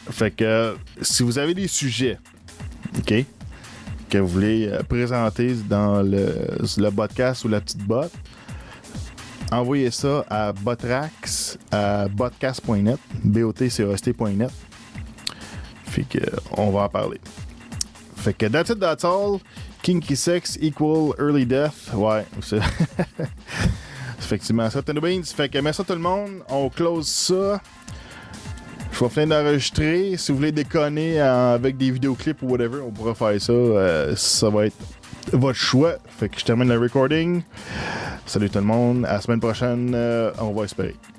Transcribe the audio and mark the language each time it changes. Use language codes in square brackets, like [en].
[fr] Fait que si vous avez des sujets, OK, que vous voulez présenter dans le podcast ou la petite botte, envoyez ça à Botrax à botcast.net, botcast.net. Fait que on va en parler. Fait que [en] that's it, that's all. Kinky sex equal early death. [fr] Ouais, c'est effectivement ça, Tenno Beans. Fait que merci à tout le monde. On close ça. Je vais finir d'enregistrer. Si vous voulez déconner avec des vidéoclips ou whatever, on pourra faire ça. Ça va être votre choix. Fait que je termine le recording. Salut tout le monde. À la semaine prochaine, on va espérer.